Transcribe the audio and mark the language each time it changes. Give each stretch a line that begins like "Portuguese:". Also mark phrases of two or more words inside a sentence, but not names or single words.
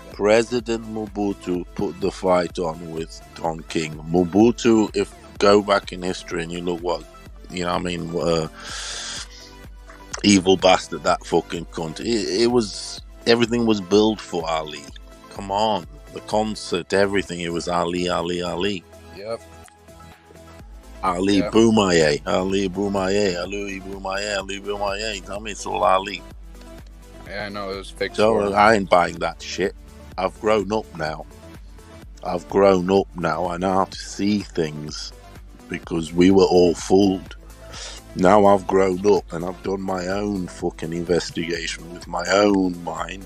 English: President Mobutu put the fight on with Don King. Mobutu, if go back in history and you look what, you know what I mean, evil bastard that fucking cunt. It was, everything was built for Ali. Come on, the concert, everything. It was Ali. Yep.
Lingala: Ali Boumaye, Ali Boumaye, Ali Boumaye, Ali Boumaye.
English: Tell me it's all Ali. Yeah, I know, it was fixed. So I ain't buying that shit. I've grown up now. I know how to see things because we were all fooled. Now I've grown up and I've done my own fucking investigation with my own mind.